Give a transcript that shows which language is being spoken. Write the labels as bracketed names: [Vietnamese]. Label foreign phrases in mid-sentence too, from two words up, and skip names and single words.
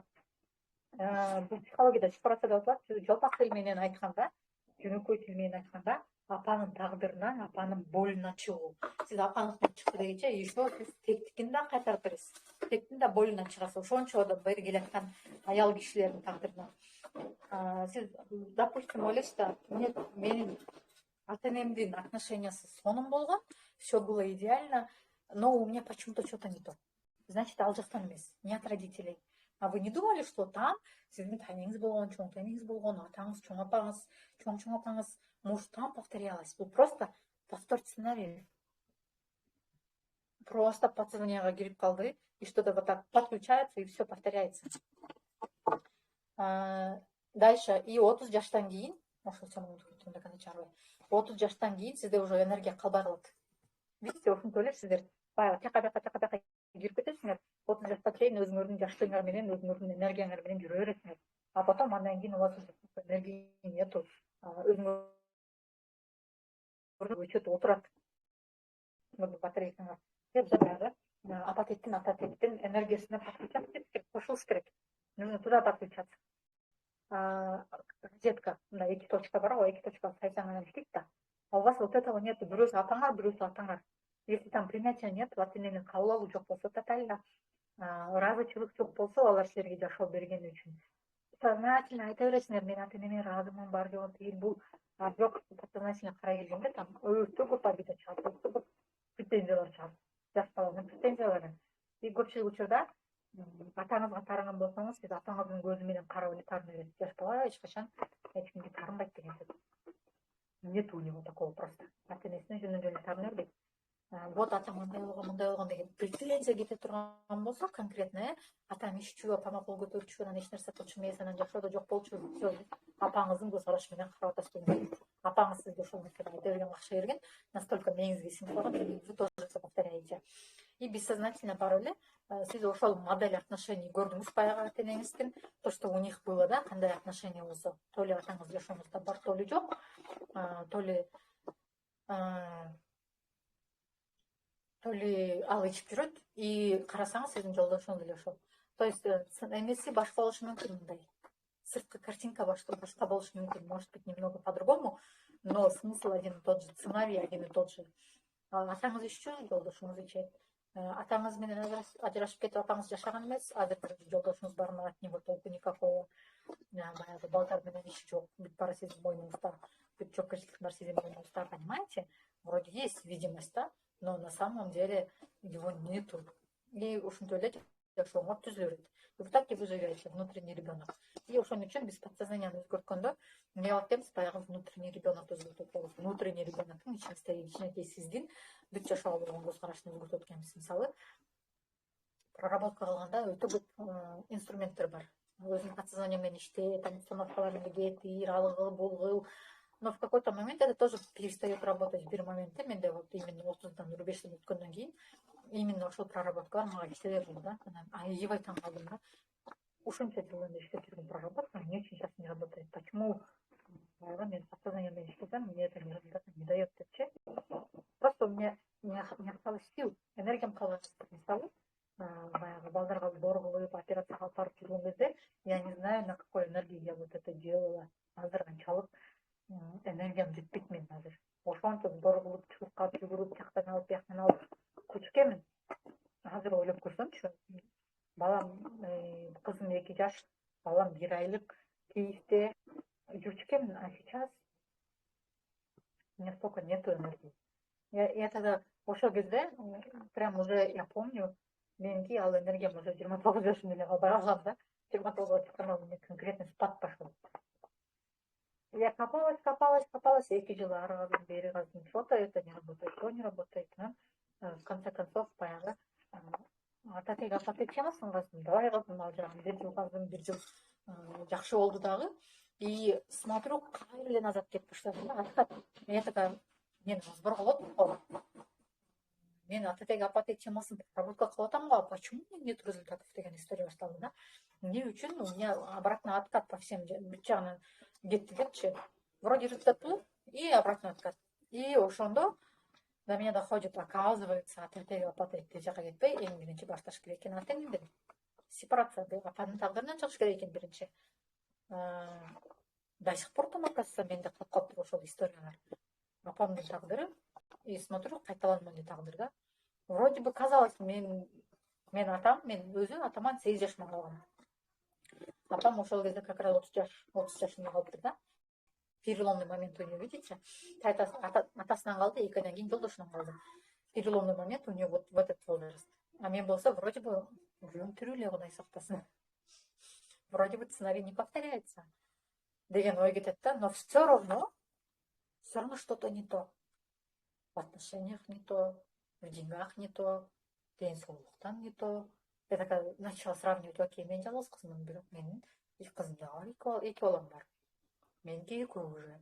[Kyrgyz] Бул психологияда сепарация деп аталат. Жалпак тил менен айтканда, жөнөкөй тил менен айтканда, апанын тагдырынан, апанын болунан чыгуу. Сиз апаңыздан чыкты дегенче, еще сиз тектикин да кайтарып бересиз. Тектин да болунан чыгасыз. Ошончо да бери келаткан аял кишилердин тагдырынан. Сиз, допустим, ойлойсуз да, менин ата-энемдин отношениясы сонун болгон, [Russian] все было идеально, но у меня почему-то что-то не то. Значит, [Kyrgyz] ал жактан эмес, [Russian] не от родителей. А вы не думали, что там [Kyrgyz] сиздин тайнеңиз болгон, чоң тайнеңиз болгон, атаңыз, чоң апаңыз, чоң апаңыз, [Russian] может, там повторялось? Бул просто повтор сценария. [Kyrgyz] Просто подсознанияга кирип калды, [Russian] и что-то вот так подключается, и все повторяется. [Kyrgyz] Дальше, и 30 жаштан кийин, ошол [Russian] до конца [Kyrgyz] чарбай. 30 жаштан кийин сизде уже энергия калбай калат. Видите, ушинтип эле сиздер баягы тяка кирип кетесиңер. 30 жашка чейин өзүңөрдүн жаштыгыңар менен, өзүңөрдүн энергияңар менен жүрө бересиңер. [Russian] А потом [Kyrgyz] андан кийин [Russian] у вас энергии нету. [Kyrgyz] Өзүңөр өчөт отурат. Батарейкаңар. Баягы ата тектин энергиясына подключаться кошулуш керек. [Russian] Нужно туда подключаться. Розетка, [Kyrgyz] мындай 2 точка бар, 2 точка сайсаң анан иштейт да. [Russian] А у вас вот этого нет. [Kyrgyz] Бирөөсү атаңар, бирөөсү атаңар. [Russian] Если там принятия нет, [Kyrgyz] ата-эненин кабыл алуу жок болсо, тотально ыраазычылык жок болсо, алар силерге жашоо бергени үчүн сознательно айта бересиңер, мен ата-энеме ыраазымын, бар жогу тиги бул. Бирок подсознательно карай келгенде там өтө көп обида чыгат, өтө көп претензиялар чыгат. Жаш баланын претензиялары. И көпчүлүк учурда атаңызга таарынган болсоңуз, сиз атаңыздын көзү менен карап эле таарына бересиз. Жаш бала эч качан эч кимге таарынбайт деген сөз. [Russian] Нет у него такого просто. [Kyrgyz] Ата-энесине жөнүнөн таарына бербейт. Вот атам мындай болгон деген претензия кете турган болсо конкретно, атам ишчү, апама кол көтөрчү, анан эч нерсе кылчу эмес, анан жашоодо жок болчу, все, апаңыздын көз карашы менен карап атасыз. Апаңыз сизге ошол нерсени айта берген, акча берген, настолько мээңизге сиңип калган, [Russian] вы тоже это повторяете. [Kyrgyz] И бессознательно барып эле сиз ошол модель отношений көрдүңүз баягы ата-энеңиздин, [Russian] то, что у них было, [Kyrgyz] да, кандай отношения болсо, [Russian] то ли [Kyrgyz] атаңыз жашооңузда бар, [Russian] то ли [Kyrgyz] жок, [Russian] то ли [Kyrgyz] ал ичип жүрөт, и карасаңыз сиздин жолдошуңуз деле ошол. [Russian] То есть [Kyrgyz] эмеси башка болушу мүмкүн, мындай сырткы картинка башка болушу мүмкүн, [Russian] может быть немного по-другому, но смысл один и тот же, сценарий один и тот же. [Kyrgyz] Атаңыз иччү, жолдошуңуз ичет. Атаңыз менен ажырашып кетип, атаңыз жашаган эмес, азыр жолдошуңуз бар, [Russian] от него толку никакого. [Kyrgyz] Баягы балдар менен иши жок, бүт баары сиздин мойнуңузда, бүт жоопкерчиликтин баары сиздин мойнуңузда, [Russian] понимаете? Вроде есть видимость, да, но на самом деле его нету. [Kyrgyz] И ушинтип эле жашооңор түзүлө берет. [Russian] И вот так и вы живете, внутренний ребенок. [Kyrgyz] И ошон үчүн биз подсознанияны өзгөрткөндө эмне кылат дейбиз? Баягы [Russian] внутренний ребенок [Kyrgyz] өзгөртөт болобуз. [Russian] Внутренний ребеноктун [Kyrgyz] ичинекей сиздин бүт жашоого болгон көз карашын өзгөртөт экенбиз. Мисалы, проработка кылганда өтө көп инструменттер бар. Өзүнүн подсознаниең менен иштей, там установкаларыңды кетир, ал кыл, бул кыл. [Russian] Но в какой-то момент это тоже перестает работать. [Kyrgyz] В бир моментте менде [Russian] вот именно [Kyrgyz] 30-дан 45-тен өткөндөн кийин именно ошол проработкалар мага иштебей калды да. Анан аябай таң калдым да. Ушунча жыл эми иштеп жүргөн проработка эмне үчүн [Russian] сейчас не работает? [Kyrgyz] Почему мен подсознанием менен иштесем, [Russian] мне это не дает депчи. Просто у меня не осталось сил, [Kyrgyz] энергиям калган. Мисалы, баягы балдарга доор коюп, операцияга алып барып жүргөн кезде, [Russian] я не знаю, на какой энергии я вот это делала. [Kyrgyz] Азыр канчалык энергиям жетпейт мен азыр. Ошончо доор кылып, чыгып калып, жүгүрүп, жактан алып, бияктан алып көчкөмүн. Азыр ойлоп көрсөмчү, балам, кызым 2 жаш, балам 1 айлык, Киевде жүрчү экенмин, [Russian] а сейчас У меня столько нету энергии. Я тогда [Kyrgyz] ошол кезде [Russian] прям уже я помню, [Kyrgyz] меники ал энергиям уже 29 жашым эле бара калгам да. [Russian] 29 чыкканда у меня конкретный спад пошел. Я копалась, [Kyrgyz] 2 жыл ары каздым, бери каздым. [Russian] Что-то это не работает, то не работает. В конце концов, [Kyrgyz] баягы ата тег апа тег чамасын каздым, давай каздым ал жагын. 1 жыл каздым, 1 жыл жакшы болду дагы. [Russian] И смотрю, [Kyrgyz] кайра эле назад кетип баштады да. [Russian] Откат. Я такая, [Kyrgyz] мен азбыр болот. Мен ата тег апа тег чамасын работа кылып атам го, [Russian] почему у меня нет результатов [Kyrgyz] деген история башталды да. Эмне үчүн [Russian] у меня обратно откат по всем [Kyrgyz] бүт жагынан кетти депчи. [Russian] Вроде результат был, и обратно откат. [Kyrgyz] И ошондо [Russian] до меня доходит, оказывается, [Kyrgyz] ата тег апа тегти жака кетпей, эң биринчи башташ керек экен ата энимден. Сепарация, апанын тагдырынан чыгыш керек экен биринчи. [Russian] До сих пор там, оказывается, [Kyrgyz] менде калып калыптыр ошол историялар. Апамдын тагдыры, [Russian] и смотрю, [Kyrgyz] кайталанман эле тагдыр да. [Russian] Вроде бы казалось, [Kyrgyz] мен өзү атаман 8 жашыма калгам. Апам ошол кезде как раз 30 жашында калыптыр да. [Russian] Переломный момент у нее, видите? [Kyrgyz] Атасынан калды, 2 айдан кийин жолдошунан калды. [Russian] Переломный момент у нее вот в этот возраст. [Kyrgyz] А мен болсо [Russian] вроде бы [Kyrgyz] жүрөм тирүү эле, Кудай сактасын. [Russian] Вроде бы сценарий не повторяется [Kyrgyz] деген ой кетет да, [Russian] но все равно что-то не то. В отношениях не то, в деньгах не то, денсаулыктан не то. Я такая начала сравнивать, окей, [Kyrgyz] мен жалгыз кызмын, бирок менин кызым дагы 2 балам бар. Меники 2 уже.